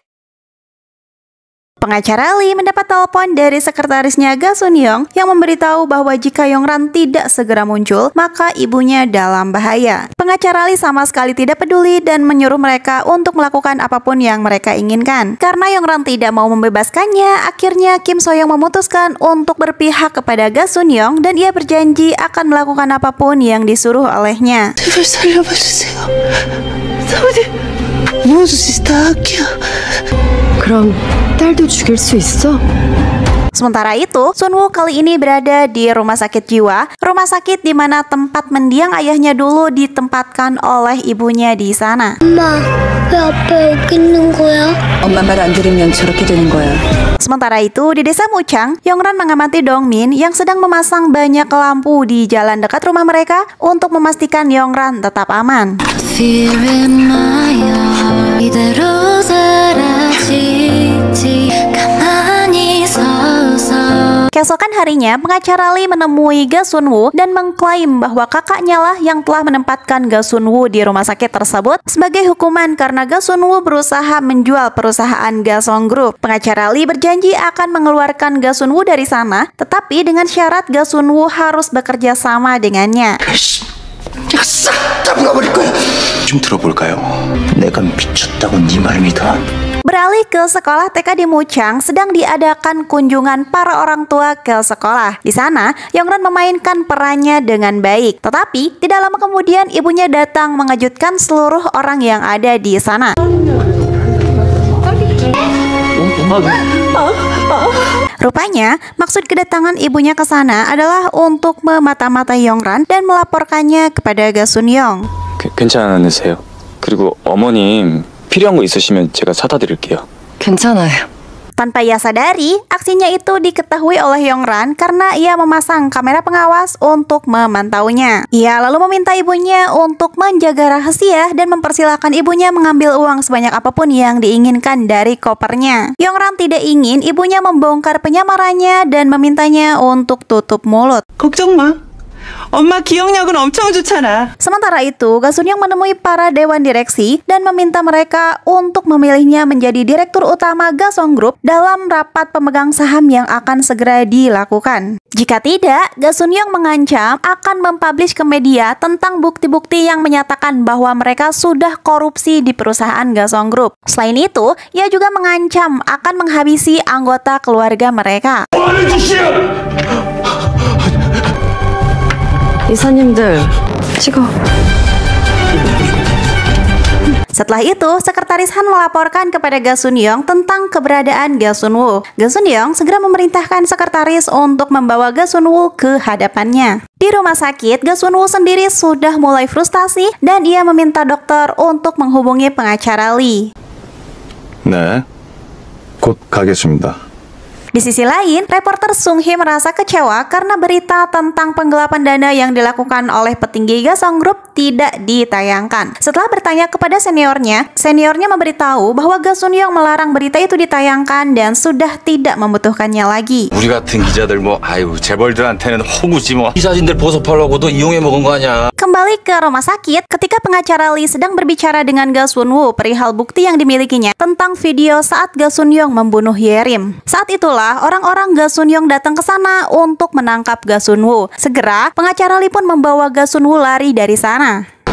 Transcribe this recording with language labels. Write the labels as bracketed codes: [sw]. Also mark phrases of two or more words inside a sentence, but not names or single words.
[id] Pengacara Lee mendapat telepon dari sekretarisnya Ga Sun-young yang memberitahu bahwa jika Yongran tidak segera muncul, maka ibunya dalam bahaya. Pengacara Lee sama sekali tidak peduli dan menyuruh mereka untuk melakukan apapun yang mereka inginkan. Karena Yongran tidak mau membebaskannya, akhirnya Kim So-young memutuskan untuk berpihak kepada Ga Sun-young dan ia berjanji akan melakukan apapun yang disuruh olehnya. [ko] 그럼 딸도 죽일 수 있어? [id] Sementara itu, Sun-woo kali ini berada di rumah sakit jiwa, rumah sakit di mana tempat mendiang ayahnya dulu ditempatkan oleh ibunya di sana. [ko] 엄마, 왜 아빠 여기 있는 거야? 엄마 말 안 들으면 저렇게 되는 거야. [id] Sementara itu, di desa Muchang, Yongran mengamati Dongmin yang sedang memasang banyak lampu di jalan dekat rumah mereka untuk memastikan Yongran tetap aman. Keesokan harinya, pengacara Lee menemui Ga Sun-woo dan mengklaim bahwa kakaknya lah yang telah menempatkan Ga Sun-woo di rumah sakit tersebut sebagai hukuman karena Ga Sun-woo berusaha menjual perusahaan Ga Song Group. Pengacara Lee berjanji akan mengeluarkan Ga Sun-woo dari sana, tetapi dengan syarat Ga Sun-woo harus bekerja sama dengannya. [ko] 내가 싹 다 물어버릴 거야. 좀 들어볼까요? 내가 미쳤다고 네 말 믿어? [id] Beralih ke sekolah TK di Muchang, sedang diadakan kunjungan para orang tua ke sekolah. Di sana, Yongran memainkan perannya dengan baik. Tetapi, tidak lama kemudian ibunya datang mengejutkan seluruh orang yang ada di sana. Rupanya, maksud kedatangan ibunya ke sana adalah untuk memata-matai Yongran dan melaporkannya kepada Ga Sun-young. [ko] 괜찮으세요? 그리고 어머님 필요한 거 있으시면 제가 사다 드릴게요. 괜찮아요. [id] Tanpa ia sadari, aksinya itu diketahui oleh Yongran karena ia memasang kamera pengawas untuk memantaunya. Ia lalu meminta ibunya untuk menjaga rahasia dan mempersilahkan ibunya mengambil uang sebanyak apapun yang diinginkan dari kopernya. Yongran tidak ingin ibunya membongkar penyamarannya dan memintanya untuk tutup mulut. [ko] 걱정 마. 엄마 기억력은 엄청 좋잖아. [id] Sementara itu, Ga Sun-young menemui para dewan direksi dan meminta mereka untuk memilihnya menjadi direktur utama Ga Song Group dalam rapat pemegang saham yang akan segera dilakukan. Jika tidak, Ga Sun-young mengancam akan mempublish ke media tentang bukti-bukti yang menyatakan bahwa mereka sudah korupsi di perusahaan Ga Song Group. Selain itu, ia juga mengancam akan menghabisi anggota keluarga mereka. [ko] 이사님들 찍어. [id] Setelah itu, Sekretaris Han melaporkan kepada Ga Sun-young tentang keberadaan Ga Sun-woo. Ga Sun-young segera memerintahkan sekretaris untuk membawa Ga Sun-woo ke hadapannya. Di rumah sakit, Ga Sun-woo sendiri sudah mulai frustasi dan ia meminta dokter untuk menghubungi pengacara Lee. [ko] 네, 곧 가겠습니다. [id] Di sisi lain, reporter Sung Hee merasa kecewa karena berita tentang penggelapan dana yang dilakukan oleh petinggi Ga Song Group tidak ditayangkan. Setelah bertanya kepada seniornya memberitahu bahwa Ga Sun-young melarang berita itu ditayangkan dan sudah tidak membutuhkannya lagi. [ko] 우리 같은 기자들 재벌들한테는 허구지 이 사진들 보석하려고도 이용해 먹은 거 아니야. [id] Kembali ke rumah sakit, ketika pengacara Lee sedang berbicara dengan Ga Sun-woo perihal bukti yang dimilikinya tentang video saat Ga Sun-young membunuh Yerim. Saat itulah orang-orang Ga Sun-young datang ke sana untuk menangkap Ga Sun-woo. Segera, pengacara Lee pun membawa Ga Sun-woo lari dari sana.